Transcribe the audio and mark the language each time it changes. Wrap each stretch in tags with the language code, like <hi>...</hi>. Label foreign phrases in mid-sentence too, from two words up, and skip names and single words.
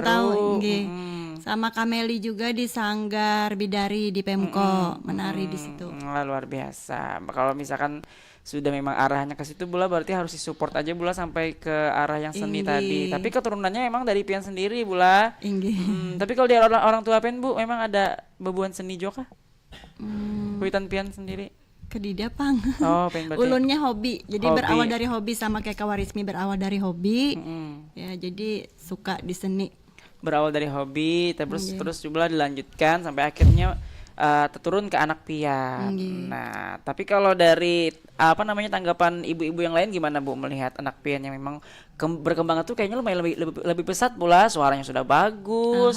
<bjn>tahu. Nggih.</bjn> <id>Sama Kameli juga di Sanggar Bidari di Pemko, menari di situ. Wah, luar biasa. Kalau misalkan sudah memang arahnya ke situ Bula berarti harus disupport aja Bula sampai ke arah yang seni</id> <bjn>Inggi.</bjn> <id>tadi. Tapi keturunannya memang dari Pian sendiri Bula.</id> <bjn>Inggih.</bjn> <id>Tapi kalau di orang tua Pian Bu memang ada bebuan seni juga kah?</id> <bjn>Kuitan Pian sendiri. Kedida pang.</bjn> <id>Oh, Pian berarti.</id> <bjn>Ulunnya hobi. Jadi</bjn> <id>Hobi. berawal dari hobi sama kayak Kawarismi berawal dari hobi. Mm. Ya, jadi suka di seni. Berawal dari hobi terus juga dilanjutkan sampai akhirnya terturun ke anak Pian. Nah, tapi kalau dari apa namanya tanggapan ibu-ibu yang lain gimana Bu melihat anak Pian yang memang berkembang itu kayaknya lumayan lebih pesat pula, suaranya sudah bagus,</id>